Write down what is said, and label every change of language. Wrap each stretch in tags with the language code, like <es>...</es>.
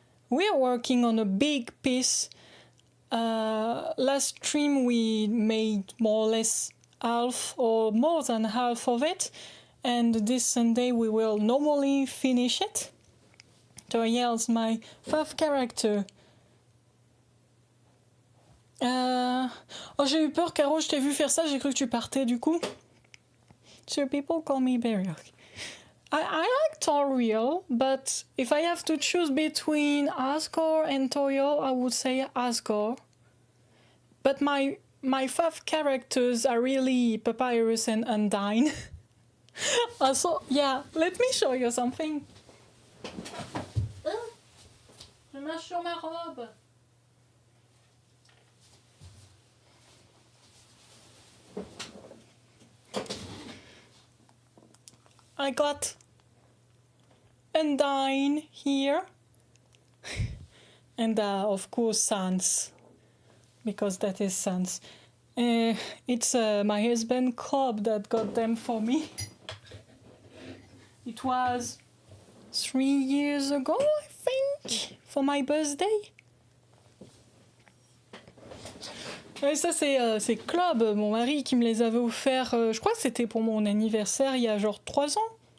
<en>We are working on a big piece. Last stream we made more or less half or more than half of it. And this Sunday we will normally finish it. Toriel's my fave character.</en> <fr>Oh, j'ai eu peur, Caro, je t'ai vu faire ça, j'ai cru que tu partais du coup.</fr> <en>So people call me Barry. I like Toriel, but if I have to choose between Asgore and Toriel, I would say Asgore. But my fave characters are really Papyrus and Undyne. Also, yeah, let me show you something.</en> <fr>Je marche sur ma robe.</fr> <en>I got Undyne here. And of course Sans, because that is Sans. It's my husband Cobb that got them for me. It was 3 years ago, I think, for my birthday.</en> <fr>Ouais, ça c'est Club, mon mari, qui me les avait offerts, je crois que c'était pour mon anniversaire il y a genre 3 ans.</fr>